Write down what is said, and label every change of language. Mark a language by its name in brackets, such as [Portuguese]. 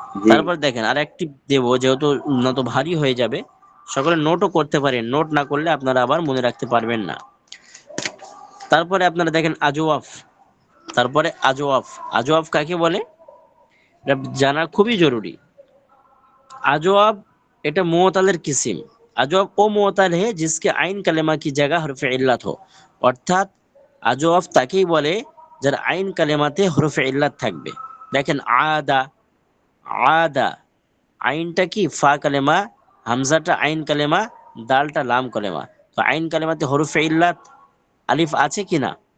[Bangla] তারপর দেখেন আর একটি দেব, যেহেতু না তো ভারী হয়ে যাবে, সকলে নোটও করতে পারেন, নোট না করলে আপনারা আবার মনে রাখতে পারবেন না। তারপরে আপনারা দেখেন আজওয়াফ। তারপরে আজওয়াফ, আজওয়াফ কাকে বলে এটা জানা খুবই জরুরি। আজওয়াব এটা মুअत्तलेर किस्म। [Urdu] আজওয়াব ও মুअत्तल है जिसके आइन कलेमा की जगह हरफ इल्लत हो। [Bangla] অর্থাৎ আজওয়াব তাকেই বলে যার আইন কালেমাতে হরফে ইল্লাত থাকবে। দেখেন আদা, আদা আইনটা কি ফা কালেমা, হামজাটা আইন কালেমা, দালটা লাম কালেমা। তো আইন কালেমাতে হরফে ইল্লাত আলিফ আছে কিনা?